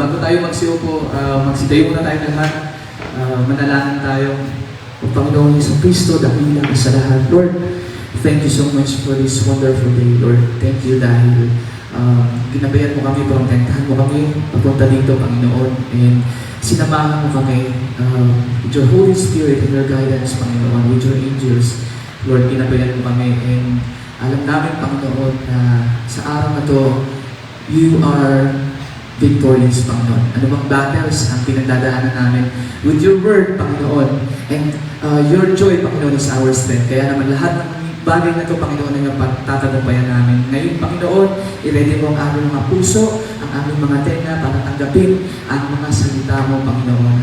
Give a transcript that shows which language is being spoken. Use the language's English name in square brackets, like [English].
[Filipino] Bago tayo magsiupo, magsitayo muna tayo lahat. Manalangin tayo. O Panginoon Jesucristo, dakila ka sa lahat. [English] Lord, thank you so much for this wonderful day, Lord. Thank you [Filipino] dahil ginabayan mo kami, protectahan mo kami papunta dito, Panginoon. [English] And [Filipino] sinamahan mo kami [English] with your Holy Spirit and your guidance, Panginoon, with your angels. [Filipino] Lord, ginabayan mo kami. And alam namin, Panginoon, na sa araw na to, [English] you are victorious, [Filipino] Panginoon. Ano bang battles ang pinagdadaanan namin [English] with your word, [Filipino] Panginoon. [English] And your joy, Panginoon, is our strength. [Filipino] Kaya naman lahat ng bagay na ito, Panginoon, ay pagtatagumpayan namin. Ngayon, Panginoon, i-ready mo ang aming mga puso, ang aming mga tenga para tanggapin ang mga salita mo, Panginoon.